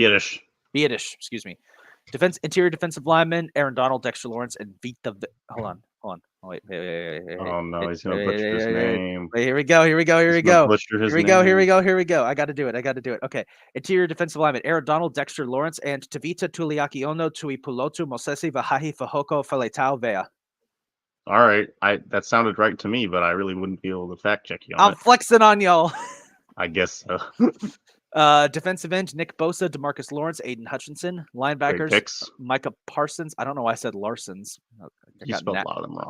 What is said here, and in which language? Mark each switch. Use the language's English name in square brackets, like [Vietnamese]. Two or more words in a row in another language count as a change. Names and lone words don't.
[English] Biadasz, excuse me. Interior defensive linemen, Aaron Donald, Dexter Lawrence, and Hold on. Oh, wait. Oh no, he's gonna butcher his name. Wait, here we go. He's gonna butcher his name. Here we go. I got to do it. Okay. Interior defensive lineman, Aaron Donald, Dexter Lawrence, and Tavita Tuliaki Ono, Tui Pulotu, Mosesi Vahahi Fahoko Faletau Vea. All right, that sounded right to me, but I really wouldn't be able to fact check you on I'm it. flexing on y'all. I guess so. Defensive end, Nick Bosa, DeMarcus Lawrence, Aiden Hutchinson. Linebackers, Micah Parsons. I don't know why I said Larsons. You spelled a lot of them wrong.